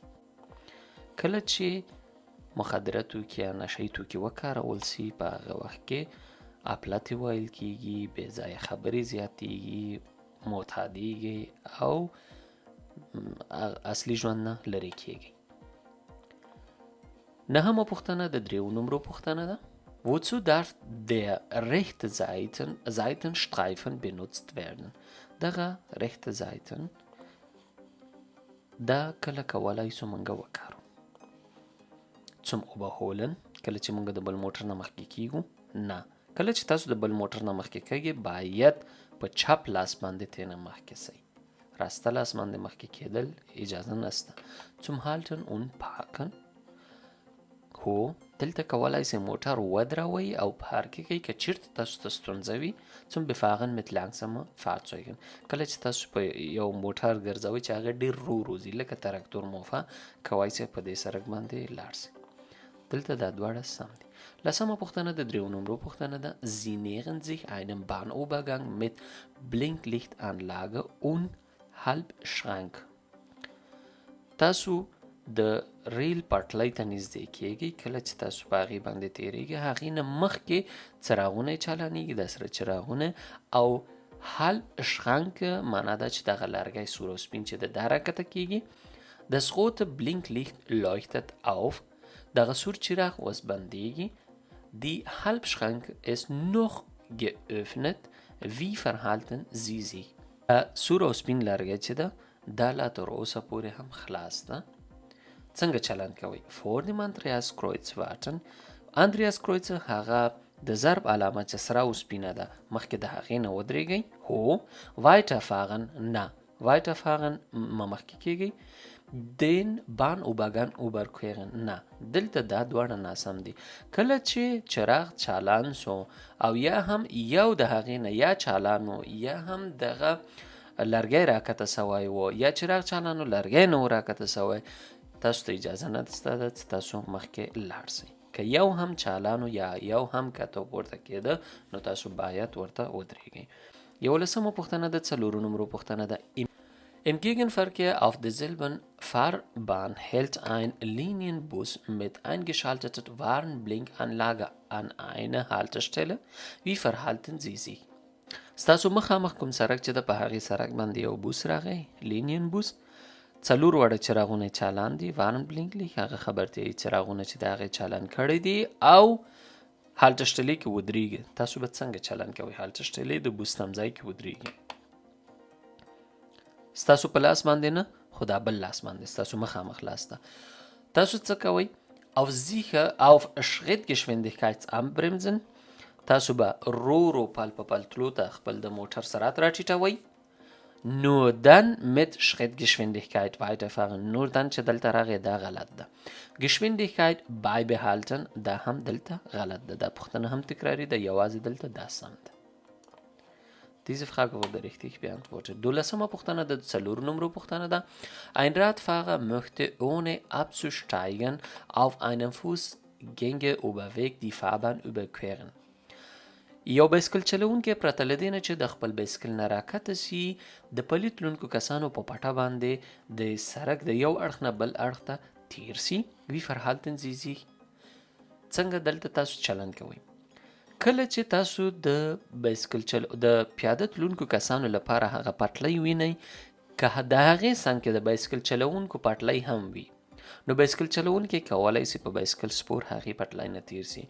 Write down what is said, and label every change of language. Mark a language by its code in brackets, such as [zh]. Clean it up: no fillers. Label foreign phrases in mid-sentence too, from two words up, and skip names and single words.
[ps] کله چې مخدره توکي یا نشهیي توکي وکارول سي په هغه وخت کې ابلت ویل کیږي، بې ځایه خبرې زیاتیږي، معتادیږي او اصلي ژوند نه لرې کیږي. نهمه پوښتنه د دریو نمرو پوښتنه ده. [de] Wozu darf der rechte Seitenstreifen benutzt werden؟ [ps] دغه [de] rechte Seiten [ps] دا کله کولی شو مونږه وکارو. [de] zum Überholen [ps] کله چې مونږ د بل موټر نه مخکې کیږو؟ نه. کله چې تاسو د بل موټر نه مخکې کیږئ باید په چپ لاس باندې ترې نه مخکې سئ. راسته لاس باندې مخکې کیدل اجازه نسته. [de] zum Halten und Parken. [ps] هو دلته کولی شئ موټر ودروئ او پارک کړئ که چیرته تاسو ته ستونزه وي. [de] zum Befahren mit langsamen Fahrzeugen [ps] کله چې تاسو په یو موټر ګرځوئ چې هغه ډېر ورو ځي لکه تراکتور موفا کولی شئ په دې سړک باندې لاړ شئ. دلته دا دواړه سم دي. لسمه پوښتنه د دریو نمرو پوښتنه ده. [de] Sie nähern sich einem Bahnübergang mit Blinklichtanlage und Halbschrank. [ps] تاسو د ریل پټلۍ ته نږدې کیږئ. کله چې تاسو په هغې باندې تیریږئ هغې نه مخکې څراغونه یې چالانیږي د سره څراغونه او [de] halb schrank [ps] معنا ده چې دغه لرګی سور او سپین چې د دا راکته کیږي. [de] Das rote Blinklicht leuchtet auf. [ps] دغه سور چراغ اوس بندیږي. [de] Die Halbschrank ist noch geöffnet. Wie verhalten Sie sich؟ [ps] سور او سپین لرګی چې ده دا لا تر اوسه پورې هم خلاص ده. څنګه چلند کوئ؟ [de] vor dem Andreaskreuz warten. [ps] Andreaskreuz هغه د ضرب علامه چې سره او سپینه ده مخکې د هغې نه ودرېږئ. هو. weiterfahren نه. weiterfahren مخکې کیږئ. [de] den Bahnübergang überqueren نه. [ps] دلته دا دواړه ناسم دي. کله چې چراغ چالان سو او یا هم یو د هغې نه یا چالان و یا هم دغه لرګی راکته سوی و یا چراغ چالان و لرګی نه و راکته سوی، تاسو ته اجازه نه ده چې تاسو مخکې لاړ شئ. که یو هم چالان و یا یو هم کته پورته کېده نو تاسو باید ورته ودرېږئ. 11مه پوښتنه ده، 4 نمرو پوښتنه ده. [de] Im Gegenverkehr auf derselben Fahrbahn hält ein Linienbus mit eingeschalteter Warnblinkanlage an einer Haltestelle. Wie verhalten Sie sich? [ps] ستاسو مخامخ کوم سړک چې د په هغې سړک باندې یو بوس راغی، لینین بوس، 4 وړه چراغونه چالان دي، وارن بلینک لیک هغه خبرتیایي چراغونه چې د هغې چالان کړی دي او هالټشټلې کې ودرېږي. تاسو به څنګه چالان کوئ؟ هالټشټلې د بوس تمځای کې ودرېږي. ستاسو په لاس باندې نه، خو دا بل لاس باندې، ستاسو مخامخ لاس ته. تاسو څه کوئ؟ [de] auf Schrittgeschwindigkeitsanbremsen. [ps] تاسو به رو پل په پل تلو ته خپل د موټر سرعت راټیټوئ. [de] nur dann mit Schrittgeschwindigkeit weiterfahren. nur dann [ps] چې دلته راغی دا غلط ده. [de] Geschwindigkeit beibehalten [ps] دا هم دلته غلط ده. دا پوښتنه هم تکراری ده، یوازې دلته دا سم ده. [de] Diese Frage wurde richtig beantwortet. [ps] 12مه پوښتنه ده، 4 نمرو پوښتنه ده. [de] Ein Radfahrer möchte ohne abzusteigen auf einem Fußgängerüberweg die Fahrbahn überqueren. [ps] یو بایسکل چلوونکی پرته له دې نه چې د خپل بایسکل نه راکته سي د پلي تلونکو کسانو په پټه باندې د سړک د یو اړخ نه بل اړخ ته تیر سي. [de] Wie verhalten Sie sich? [ps] څنګه دلته تاسو چلند کوئ؟ کله چې تاسو د بایسکل د پیاده تلونکو کسانو لپاره هغه پټلۍ وینئ، که د هغې څنګ کې د بایسکل چلوونکو پټلۍ هم وي نو بایسکل چلوونکی کولی سي په بایسکل سپور هغې پټلۍ نه تیر سي.